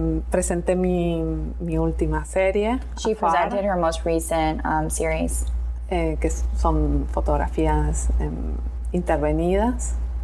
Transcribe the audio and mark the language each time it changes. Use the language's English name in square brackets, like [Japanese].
[Spanish] Presenté mi última serie. [English] She presented her most recent series. [Spanish] Que son fotografías intervenidas.